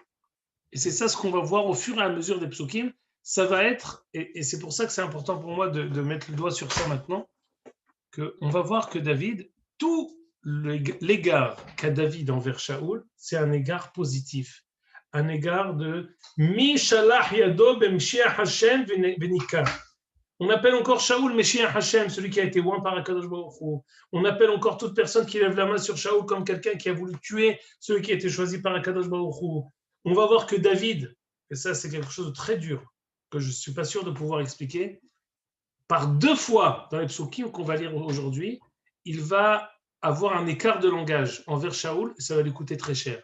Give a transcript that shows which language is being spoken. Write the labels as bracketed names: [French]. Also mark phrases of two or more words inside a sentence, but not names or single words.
[French] Et c'est ça ce qu'on va voir au fur et à mesure des psukim. Ça va être, et c'est pour ça que c'est important pour moi de mettre le doigt sur ça maintenant, qu'on va voir que David, tout l'égard qu'a David envers Shaoul, c'est un égard positif. Un égard de [Hebrew] מי שלח ידו במשיח ה' ונקה. [French] On appelle encore Shaoul [Hebrew] משיח ה, [French] celui qui a été oint par [Hebrew] הקדוש ברוך הוא. [French] On appelle encore toute personne qui lève la main sur Shaoul comme quelqu'un qui a voulu tuer celui qui a été choisi par [Hebrew] הקדוש ברוך הוא. [French] On va voir que David, et ça c'est quelque chose de très dur, que je ne suis pas sûr de pouvoir expliquer, par 2 fois dans les psukim qu'on va lire aujourd'hui, il va avoir un écart de langage envers Shaoul et ça va lui coûter très cher.